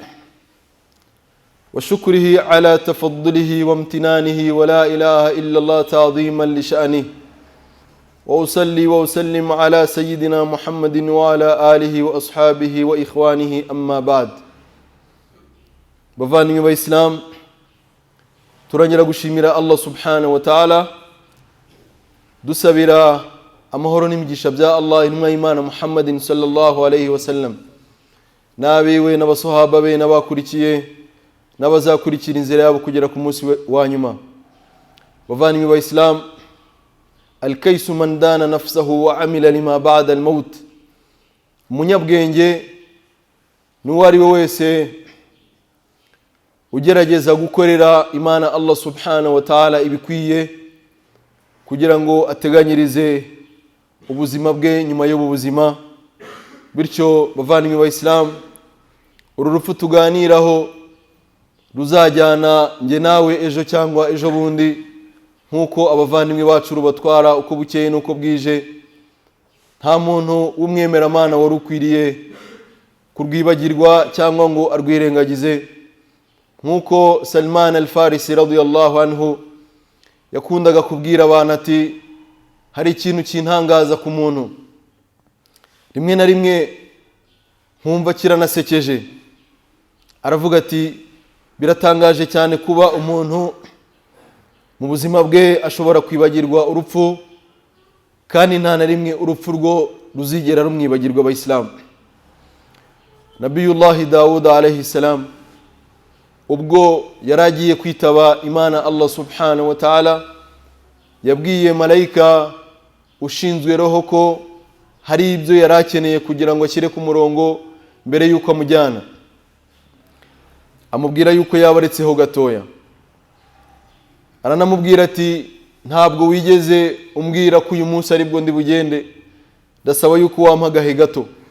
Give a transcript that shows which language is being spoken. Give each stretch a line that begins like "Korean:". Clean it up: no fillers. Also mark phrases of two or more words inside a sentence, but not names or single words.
Arabic: وشكره على تفضله وامتنانه، ولا إله إلا الله تعظيما لشأنه، وأصلي وأسلم على سيدنا محمد وعلى آله وأصحابه وإخوانه، أما بعد.
Kinyarwanda: Bavandimwe b'Islam, turongera gushimira
Arabic: الله سبحانه وتعالى,
Kinyarwanda: dusabira amahoro n'imigisha bya Allah intumwa y'Imana Muhammadin
Arabic: صلى الله عليه وسلم,
Kinyarwanda: n'abiwe n'abasahaba be n'abakurikiye n'abazakurikira inzira yabo kugera ku munsi wa nyuma. Bavandimwe b'Islam,
Arabic: الكيس من دان نفسه وعمل لما بعد الموت,
Kinyarwanda: umunyabwenge n'uwo ari we wese ugerageza gukorera Imana
Arabic: الله سبحانه وتعالى
Kinyarwanda: ibikwiye kugira ngo ateganyirize ubuzima bwe nyuma y'ubu buzima, bityo bavandimwe b'Abayisilamu, uru rupfu tuganiraho ruzajyana njye nawe ejo cyangwa ejo bundi, nk'uko abavandimwe bacu rubatwara uko bukeye n'uko bwije. Nta muntu w'umwemeramana wari ukwiriye kurwibagirwa cyangwa ngo arwirengagize, nk'uko Salman al-Farisi
Arabic: رضي الله عنه
Kinyarwanda: yakundaga kubwira abantu ati, hari ikintu kintangaza ku muntu, rimwe na rimwe nkumva kiranasekeje. Aravuga ati, biratangaje cyane kuba umuntu mu buzima bwe ashobora kwibagirwa urupfu, kandi nta na rimwe urupfu rwo ruzigera rumwibagirwa. Abayisilamu, Nabiyullahi Dawud
Arabic: عليه السلام
Kinyarwanda: ubwo yaragiye kwitaba Imana
Arabic: الله سبحانه وتعالى,
Kinyarwanda: yabwiye malayika ushinzwe roho ko hari ibyo yarakeneye kugira ngo ashyire ku murongo mbere yuko amujyana. Amubwira yuko yabaretseho gatoya, aranamubwira ati, ntabwo wigeze umbwira ko uyu munsi aribwo ndi bugende, ndasaba yuko wampa agahe gato.